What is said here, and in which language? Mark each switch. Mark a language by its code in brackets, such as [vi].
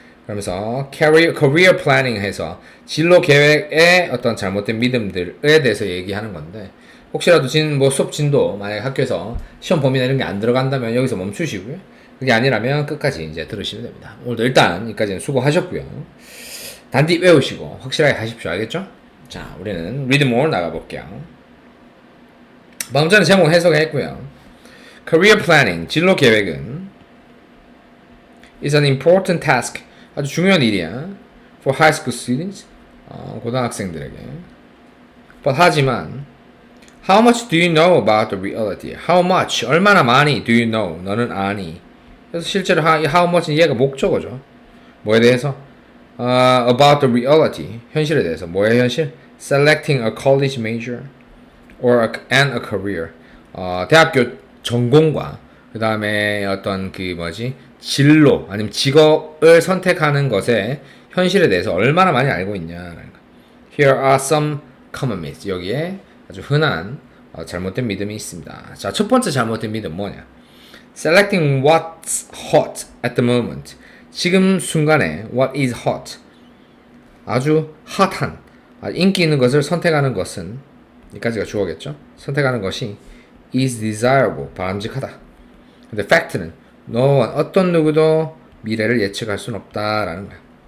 [ko] 그러면서 career planning 해서 진로 계획의 어떤 잘못된 믿음들에 대해서 얘기하는 건데 혹시라도 뭐 수업 진도 만약에 학교에서 시험 범위나 이런 게 안 들어간다면 여기서 멈추시고요. 그게 아니라면 끝까지 이제 들으시면 됩니다. 오늘도 일단 여기까지는 수고하셨고요. 단디 외우시고 확실하게 하십시오. 알겠죠? 자, 우리는 read more 나가볼게요. 방금 전에 제목 해석했고요. career planning, 진로 계획은 [en] is an important task, [ko] 아주 중요한 일이야. [en] for high school students, [ko] 고등학생들에게. [en] But 하지만 how much do you know about the reality? How much, [ko] 얼마나 많이 [en] do you know, 너는 아니. [ko] 그래서 실제로 how much는 얘가 목적어죠. 뭐에 대해서? About the reality, 현실에 대해서. 뭐의 현실? [en] Selecting a college major and a career. [ko] 대학교 전공과 그 다음에 어떤 진로 아니면 직업을 선택하는 것의 현실에 대해서 얼마나 많이 알고 있냐라는 거. [en] Here are some common myths. [ko] 여기에 아주 흔한 잘못된 믿음이 있습니다. 자, 첫 번째 잘못된 믿음 뭐냐? [en] Selecting what's hot at the moment. [ko] 지금 순간에 [en] what is hot. [ko] 아주 핫한, 인기 있는 것을 선택하는 것은, 여기까지가 주어겠죠? 선택하는 것이 is desirable, 바람직하다. 근데 fact는 no one, 어떤 누구도 미래를 예측할 수는 없다라는 거야.